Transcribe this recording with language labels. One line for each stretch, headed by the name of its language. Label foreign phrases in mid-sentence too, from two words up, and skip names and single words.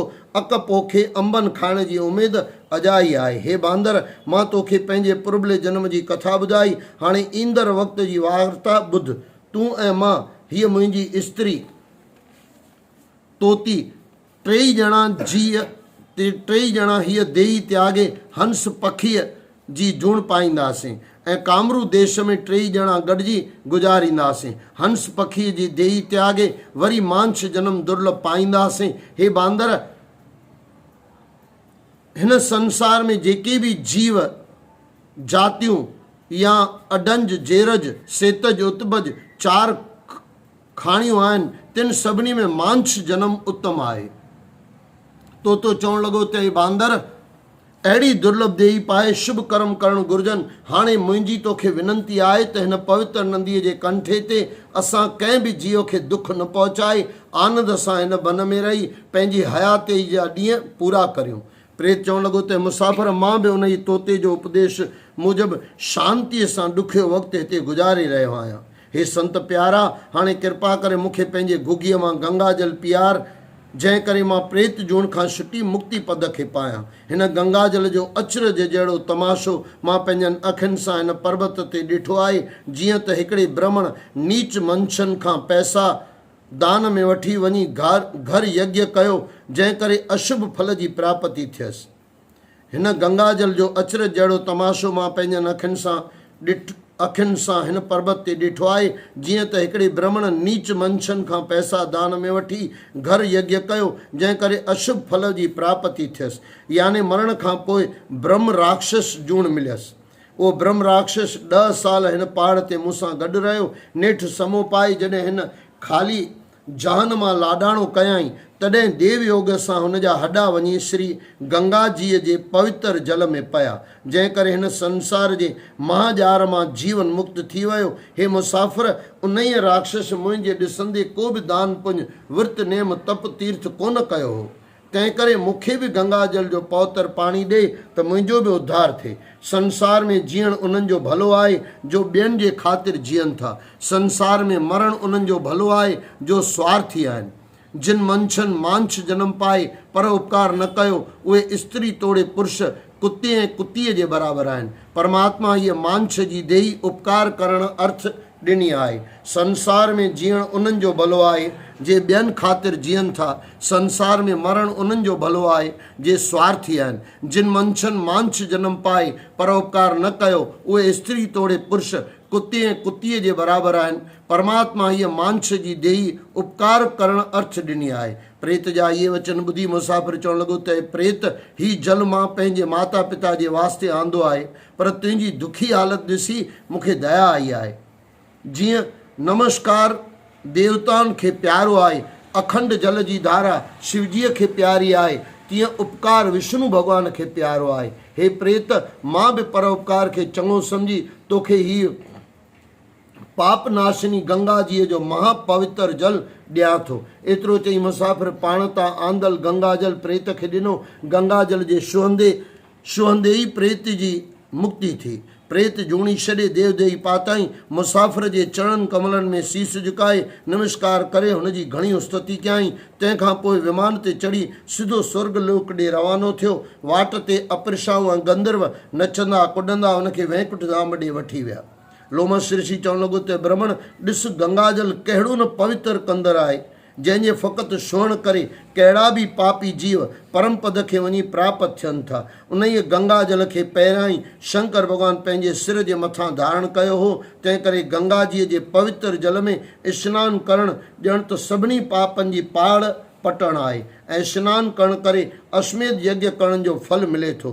Sindhi: अक पोखे अंबनि खाइण जी उमेद अजाई आहे। हे बांदर, मां तोखे पंहिंजे पुरबले जन्म जी कथा ॿुधाई। हाणे ईंदड़ वक़्त जी वार्ता ॿुध। तूं ऐं मां, हीअ मुंहिंजी स्त्री तोती, टई ॼणा हीअ देही त्यागे हंस पखीअ जी जूण पाईंदासीं ऐं कामरू देश में 3 ॼणा गॾिजी गुज़ारींदासीं। हंस पखीअ जी देही त्यागे वरी मांछ जनम दुर्लभ पाईंदासीं। हे बांदर, हिन संसार में जेके बि जीव जातियूं या अडंज जेरज सेतज उत्पज 4 खाणियूं आहिनि, तिन सभिनी में मांछ जनम उत्तम आहे। तोतो चवणु लॻो त हे बांदर, अहिड़ी दुर्लभ देही पाए शुभ कर्म करणु घुरिजनि। हाणे मुंहिंजी तोखे विनंती आहे त हिन पवित्र नंदीअ जे कंठे ते असां कंहिं बि जीव खे दुख न पहुचाए आनंद सां हिन वन में रही पंहिंजी हयाती जा ॾींहं पूरा करियूं। प्रेत चवणु लॻो त मुसाफ़िर, मां बि उन ई तोते जो उपदेश मूजिबि शांतीअ सां ॾुखियो वक़्तु हिते गुज़ारे रहियो आहियां। हे संत प्यारा, हाणे कृपा करे मूंखे पंहिंजे घुघीअ मां गंगा जल पीआर, जंहिं करे मां प्रेत जूण खां छुटी मुक्ति पद खे पायां। हिन गंगा जल जो अचरज जहिड़ो तमाशो मां पंहिंजनि अखियुनि सां हिन पर्वत ते ॾिठो आहे। जीअं त हिकिड़े ब्राह्मण नीच मंशनि खां पैसा दान में वठी वञी घर यज्ञ कयो, जंहिं करे अशुभ फल जी प्राप्ति थियसि। हिन गंगा जल जो अचरज जहिड़ो तमाशो मां पंहिंजनि अखियुनि सां हिन पर्वत ते ॾिठो आहे। जीअं त हिकिड़े ब्राह्मण नीच मंशनि खां पैसा दान में वठी घर यज्ञ कयो, जंहिं करे अशुभ फल जी प्राप्ति थियसि। यानी मरण खां पोइ ब्रह्म राक्षस जूण मिलियसि। उहो ब्रह्म राक्षस 10 साल हिन पहाड़ ते मूंसां गॾु रहियो। नेठि समो पाई जॾहिं हिन ख़ाली जहान मां लाॾाणो कयाई, तॾहिं देव योग सां हुन जा हॾा वञी श्री गंगा जीअ जे पवित्र जल में पिया, जंहिं करे हिन संसार जे महाजार मां जीवन मुक्त थी वियो। हे मुसाफ़िर, उन ई राक्षस मुंहिंजे ॾिसंदे को बि दान पुञ विर्त नेम तप तीर्थ कोन कयो हो। तंहिं करे मूंखे बि गंगा जल जो पवित्र पाणी ॾे त मुंहिंजो बि उद्धार थिए। संसार में जीअण उन्हनि जो भलो आहे जो ॿियनि जे ख़ातिर जीअनि था। संसार में मरण उन्हनि जो भलो आहे जो स्वार्थी आहिनि। जिन मंशनि मांछ जनम पाए पर उपकार न कयो, उहे स्त्री तोड़े पुरुष कुते ऐं कुतीअ जे बराबरि आहिनि। परमात्मा हीअ मांछ जी देही उपकार करणु अर्थ ॾिनी आहे। संसार में जीअण उन्हनि जो भलो आहे जे ॿियनि ख़ातिर जीअनि था। संसार में मरण उन्हनि जो भलो आहे जे स्वार्थी आहिनि। जिन मंशनि मांछ जनम पाए पर उपकार न कयो, उहे स्त्री तोड़े पुरुष कुते ऐं कुतीअ जे बराबरि आहिनि। परमात्मा हीअ मांछ जी देही उपकार करणु अर्थ ॾिनी आहे। प्रेत जा इहे वचन ॿुधी मुसाफ़िर चवणु लॻो त प्रेत, हीउ जल मां पंहिंजे माता पिता जे वास्ते आंदो आहे, पर तुंहिंजी दुखी हालति ॾिसी मूंखे दया आई आहे। जीअं नमस्कार देवताउनि खे प्यारो आहे, अखंड जल जी धारा शिवजीअ खे प्यारी आहे, तीअं उपकार विष्णु भॻवान खे प्यारो आहे। हे प्रेत, मां बि परोपकार खे चङो सम्झी तोखे हीउ पाप नाशिनी गंगा जीअ जो महापवित्र जल ॾियां थो। एतिरो चई मुसाफ़िर पाण तां आंदल गंगा जल प्रेत खे ॾिनो। गंगा जल जे छुहंदे ई प्रेत जी मुक्ति थी। प्रेत जूणी छॾे देवदेही पाताई। मुसाफ़िर जे चरणनि कमलनि में शीस झुकाए नमस्कार करे हुनजी घणी स्तुति कयाई। तंहिंखां पोइ विमान ते चढ़ी सिधो स्वर्ग लोक ॾे रवानो थियो। वाट ते अप्सराऊं ऐं गंधर्व नचंदा कुॾंदा हुनखे वैकुंठ धाम ॾे वठी विया। लोमस ऋषि चवणु लॻो त ब्रह्मण, ॾिस गंगा जल कहिड़ो न पवित्र कंदर आहे, जंहिंजे फ़क़ति छुअण करे कहिड़ा बि पापी जीव परम पद खे वञी प्राप्त थियनि था। उन ई गंगा जल खे पहिरियां ई शंकर भॻवानु पंहिंजे सिर जे मथां धारण कयो हो। तंहिं करे गंगा जीअ जे पवित्र जल में सनानु करणु ॼण त सभिनी पापनि जी पाड़ पटणु आहे ऐं सनानु करण करे अश्वमेध यज्ञ करण जो फल मिले थो।